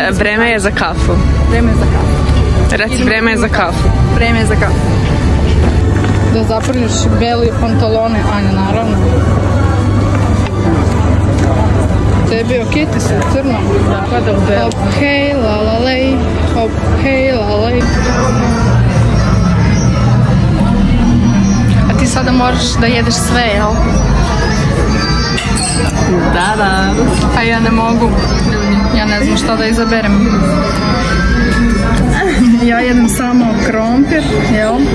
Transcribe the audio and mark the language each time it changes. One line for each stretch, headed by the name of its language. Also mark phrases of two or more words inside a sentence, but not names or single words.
Serbian: Vreme je za kafu. Vreme je za kafu. Reci, vreme je za kafu. Vreme je za kafu. Da zaprljaš beli pantalone, Anja, naravno. Tebi je okej, ti si u crnom. Kada u belu. Hop, hej, la la lej, hop, hej, la la lej. A ti sada moraš da jedeš sve, jel? Da. A ja ne mogu. Ja ne znam šta da izaberem. Ja jedem samo krompir, jel?